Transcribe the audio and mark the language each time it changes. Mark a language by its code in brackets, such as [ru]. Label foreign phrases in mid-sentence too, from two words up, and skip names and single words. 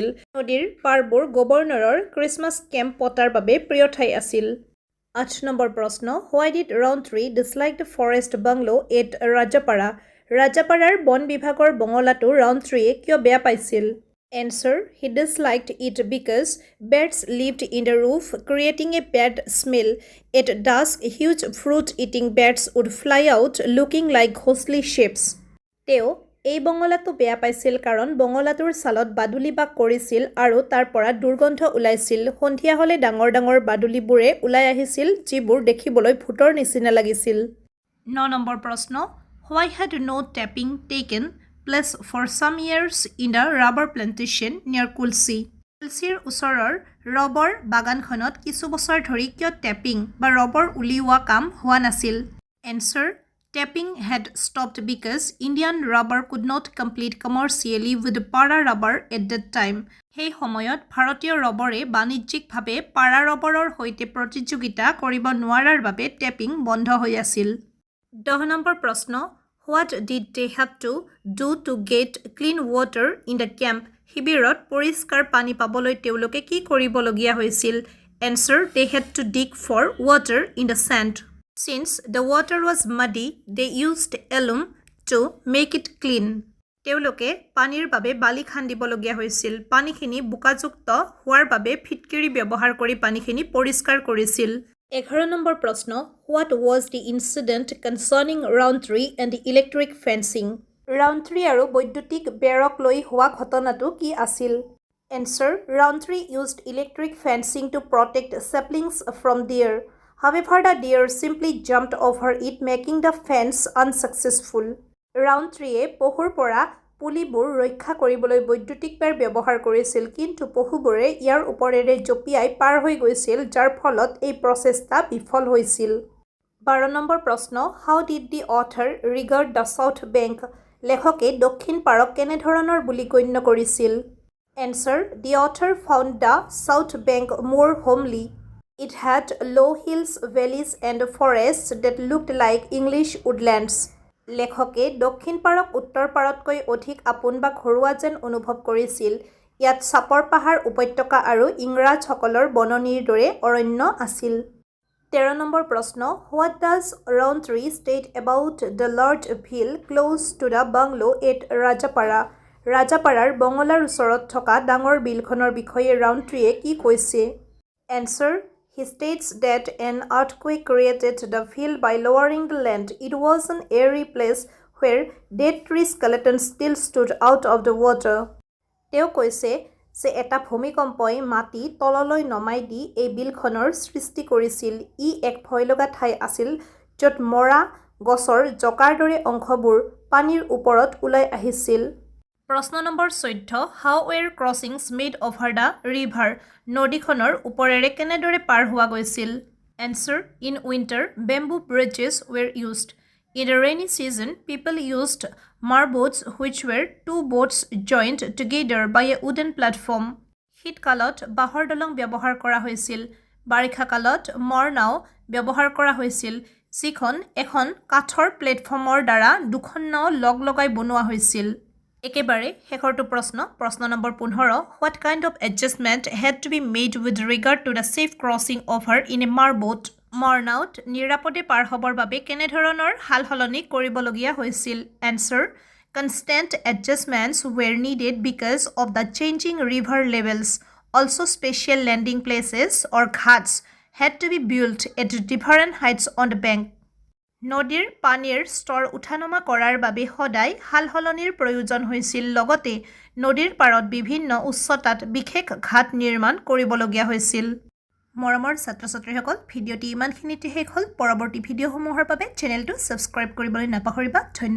[as] নদীৰ পাৰবোৰ গভৰ্ণৰৰ ক্ৰিছমাছ কেম্প পতাৰ বাবে প্ৰিয় ঠাই আছিল। [en] 8 [as] নম্বৰ প্ৰশ্ন, [en] Why did Rowntree dislike the forest bungalow at Rajapara? [as] ৰাজাপাৰাৰ বন বিভাগৰ বঙলাটো ৰাউণ্ট্ৰিয়ে কিয় বেয়া পাইছিল? [en] Answer, he disliked it because bats lived in the roof creating a bad smell. At dusk huge fruit eating bats would fly out looking like ghostly shapes. [as] তেওঁ এই বঙলাটো বেয়া পাইছিল কাৰণ বঙলাটোৰ ছালত বাদুলি বাস কৰিছিল আৰু তাৰ পৰা দুৰ্গন্ধ ওলাইছিল। সন্ধিয়া হ'লে ডাঙৰ ডাঙৰ বাদুলিবোৰে ওলাই আহিছিল যিবোৰ দেখিবলৈ ভূতৰ নিচিনা লাগিছিল। 9 নম্বৰ প্ৰশ্ন, [en] Why had no tapping taken place for some years in the rubber plantation near Kulsi? [as] Kulsiৰ ওচৰৰ ৰবৰ বাগানখনত কিছু বছৰ ধৰি কিয় টেপিং বা ৰবৰ উলিওৱা কাম হোৱা নাছিল? [en] Answer: Tapping had stopped because Indian rubber could not compete commercially with para rubber at that time. [as] সেই সময়ত ভাৰতীয় ৰবৰে বাণিজ্যিকভাৱে para ৰবৰৰ সৈতে প্ৰতিযোগিতা কৰিব নোৱাৰাৰ বাবে টেপিং বন্ধ হৈ আছিল। 10 নম্বৰ প্ৰশ্ন, [en] What did they have to do to get clean water in the camp? [as] শিবিৰত পৰিষ্কাৰ পানী পাবলৈ তেওঁলোকে কি কৰিবলগীয়া হৈছিল? [en] Answer: They had to dig for water in the sand. Since the water was muddy, they used alum to make it clean. [as] তেওঁলোকে পানীৰ বাবে বালি খান্দিবলগীয়া হৈছিল। পানীখিনি বোকাযুক্ত হোৱাৰ বাবে ফিটকিৰি ব্যৱহাৰ কৰি পানীখিনি পৰিষ্কাৰ কৰিছিল। 11 নম্বৰ প্ৰশ্ন, [en] What was the incident concerning roundtree and electric fencing? [as] Roundtree আৰু বৈদ্যুতিক বেৰক লৈ হোৱা ঘটনাটো কি আছিল? [en] Answer: Roundtree used electric fencing to protect saplings from deer. However, the deer simply jumped over it, making the fence unsuccessful. [as] Roundtree পহুৰ পৰা পুলিবোৰ ৰক্ষা কৰিবলৈ বৈদ্যুতিক বেৰ ব্যৱহাৰ কৰিছিল, কিন্তু পহুবোৰে ইয়াৰ ওপৰেৰে জঁপিয়াই পাৰ হৈ গৈছিল, যাৰ ফলত এই প্ৰচেষ্টা বিফল হৈছিল। 12 নম্বৰ প্ৰশ্ন, [en] How did the author regard the South Bank? [as] লেখকে দক্ষিণ পাৰক কেনেধৰণৰ বুলি গণ্য কৰিছিল? [en] Answer: The author found the South Bank more homely. It had low hills, valleys and forests that looked like English woodlands. [as] লেখকে দক্ষিণ পাৰক উত্তৰ পাৰতকৈ অধিক আপোন বা ঘৰুৱা যেন অনুভৱ কৰিছিল। ইয়াত চাপৰ পাহাৰ, উপত্যকা আৰু ইংৰাজসকলৰ বননিৰ দৰে অৰণ্য আছিল। 13 নম্বৰ প্ৰশ্ন, [en] What does Roundtree state about the large hill close to the bungalow at Rajapara? [as] ৰাজাপাৰাৰ বঙলাৰ ওচৰত থকা ডাঙৰ বিলখনৰ বিষয়ে Roundtree কি কৈছে? [en] Answer: He states that an earthquake created the hill by lowering the land. It was an airy place where dead tree skeletons still stood out of the water. [as] তেওঁ কৈছে যে এটা ভূমিকম্পই মাটি তললৈ নমাই দি এই বিলখনৰ সৃষ্টি কৰিছিল। ই এক ভয়লগা ঠাই আছিল য'ত মৰা গছৰ জকাৰ দৰে অংশবোৰ পানীৰ ওপৰত ওলাই আহিছিল। প্ৰশ্ন নম্বৰ 14, [en] How were crossings made over the river? [as] নদীখনৰ ওপৰেৰে কেনেদৰে পাৰ হোৱা গৈছিল? [en] Answer: In winter, bamboo bridges were used. In the rainy season, people used marboats, which were two boats joined together by a wooden platform. [as] শীতকালত বাঁহৰ দলং ব্যৱহাৰ কৰা হৈছিল। বাৰিষা কালত মৰনাও ব্যৱহাৰ কৰা হৈছিল, যিখন এখন কাঠৰ প্লেটফৰ্মৰ দ্বাৰা দুখন নাও লগ লগাই বনোৱা হৈছিল। একেবাৰে শেষৰটো প্ৰশ্ন নম্বৰ 15, [en] What kind of adjustment had to be made with regard to the safe crossing over in a marboat? [as] মৰনাওত নিৰাপদে পাৰ হ'বৰ বাবে কেনেধৰণৰ সালসলনি কৰিবলগীয়া হৈছিল? [en] Answer: Constant adjustments were needed because of the changing river levels. Also, special landing places or ghats had to be built at different heights on the bank. [as] নদীৰ পানীৰ স্তৰ উঠানমা কৰাৰ বাবে সদায় সালসলনিৰ প্ৰয়োজন হৈছিল। লগতে নদীৰ পাৰত বিভিন্ন উচ্চতাত বিশেষ ঘাট নিৰ্মাণ কৰিবলগীয়া হৈছিল। মৰমৰ ছাত্ৰ-ছাত্ৰীসকল, ভিডিঅ'টি ইমানখিনিতে শেষ হ'ল। পৰৱৰ্তী ভিডিঅ'সমূহৰ বাবে চেনেলটো ছাবস্ক্ৰাইব কৰিবলৈ নাপাহৰিবা।